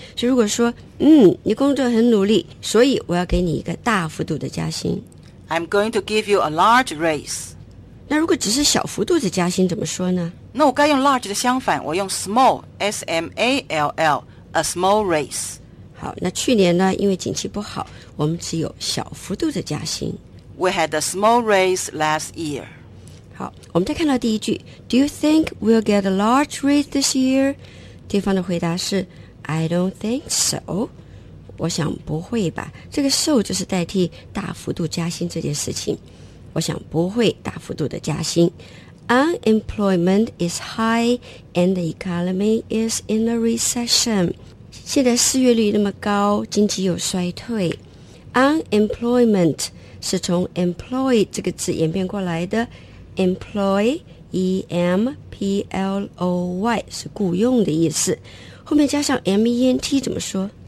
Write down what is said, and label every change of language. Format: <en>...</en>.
<zh>所以如果说你工作很努力，所以我要给你一个大幅度的加薪。</zh> <en>I'm going to give you a large raise.</en> <zh>那如果只是小幅度的加薪怎么说呢？那我该用 large 的相反，我用 small, S-M-A-L-L, a small raise. 好，那去年呢，因为景气不好，我们只有小幅度的加薪。</zh> <en>We had a small raise last year.</en> <zh>好，我们再看到第一句 ,</zh> <en>Do you think we'll get a large raise this year?</en> <zh>对方的回答是 ,</zh> <en>I don't think so.</en> <zh>我想不会吧。这个 so 就是代替大幅度加薪这件事情。我想不会大幅度的加薪。</zh> <en>Unemployment is high and the economy is in a recession.</en> <zh>现在失业率那么高，经济又衰退。 Unemployment 是从 employ 这个字演变过来的。 Employ, E-M-P-L-O-Y 是雇佣的意思。后面加上 M-E-N-T 怎么说？</zh>